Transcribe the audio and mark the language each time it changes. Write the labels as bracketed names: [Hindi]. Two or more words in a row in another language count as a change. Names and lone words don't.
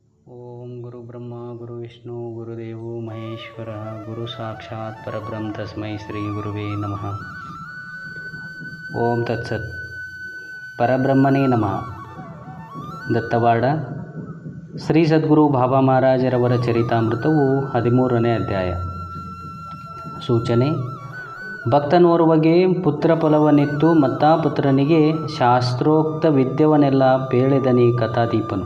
[Sanskrit] ಓಂ ಗುರು ಬ್ರಹ್ಮ ಗುರು ವಿಷ್ಣು ಗುರುದೇವೋ ಮಹೇಶ್ವರ ಗುರು ಸಾಕ್ಷಾತ್ ಪರಬ್ರಹ್ಮ ತಸ್ಮೈ ಶ್ರೀ ಗುರುವೇ ನಮಃ. ಓಂ ತತ್ಸತ್. ಪರಬ್ರಹ್ಮನೇ ನಮಃ. [Kannada] ದತ್ತವಾಡ ಶ್ರೀ ಸದ್ಗುರು ಬಾಬಾ ಮಹಾರಾಜರವರ ಚರಿತಾಮೃತವು 13ನೇ ಅಧ್ಯಾಯ. ಸೂಚನೆ: ಭಕ್ತನೋರ್ವಗೆ ಪುತ್ರ ಫಲವನಿತ್ತು ಮತ್ತ ಪುತ್ರನಿಗೆ ಶಾಸ್ತ್ರೋಕ್ತ ವಿದ್ಯವನೆಲ್ಲ ಪೇಳಿದನಿ ಕಥಾದೀಪನು.